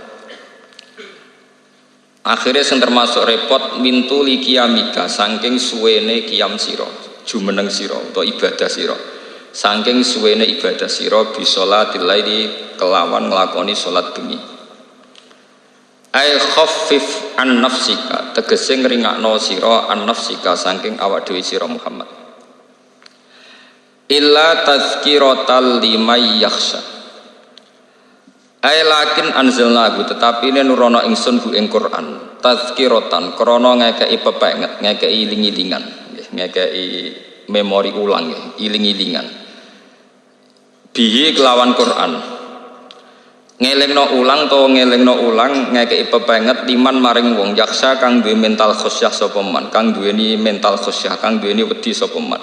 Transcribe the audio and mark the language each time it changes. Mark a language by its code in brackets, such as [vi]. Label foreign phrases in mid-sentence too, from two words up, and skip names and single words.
[jv] Akhirnya sing termasuk repot [ar] mintuli kiamika [jv] saking suwene kiam sira, jumeneng sira utawa ibadah sira, saking suwene ibadah sira [ar] bisolatil laili [jv] kelawan nglakoni salat bengi. [ar] Ai khaffif an nafsika [jv] tegese ngringakno sira [ar] an nafsika [jv] saking awak dhewe sira Muhammad. [ar] Illa tazkiratal liman yakhsha. Ai lakin anzalnahu [jv] tetapi nurono ingsun hu ing Quran tazkiratan krana ngekeki pepenget, ngekeki iling-ilingan, nggih, ngekeki memori ulang nggih, iling-ilingan. Bihi kelawan Quran. Ngelingno ulang to ngelingno ulang ngekeki pepenget liman maring wong yaksa kang duwe mental khosyah sapa man, kang duweni mental khosyah, kang duweni wedi sapa man.